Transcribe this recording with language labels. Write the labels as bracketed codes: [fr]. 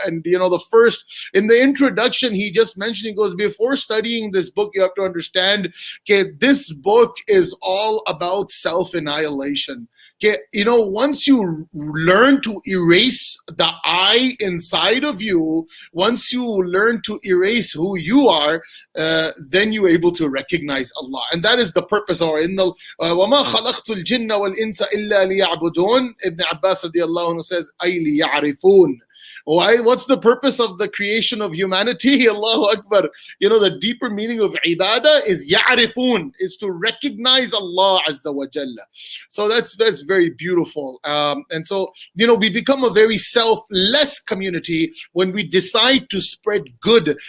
[en] And the first, in the introduction, he just mentioned, he goes, before studying this book, you have to understand, this book is all about self-annihilation. Once you learn to erase the I inside of you, once you learn to erase who you are, then you're able to recognize Allah. And that is the purpose. Or in the [ar] وَمَا خَلَقْتُ الْجِنَّ وَالْإِنسَ إِلَّا لِيَعْبُدُونَ. [en] Ibn Abbas radiallahu anhu says, [ar] أَيْ لِيَعْرِفُونَ. [en] Why? What's the purpose of the creation of humanity? Allahu Akbar. The deeper meaning of ibadah is ya'rifun, is to recognize Allah Azza wa Jalla. So that's very beautiful. And so, we become a very selfless community when we decide to spread good.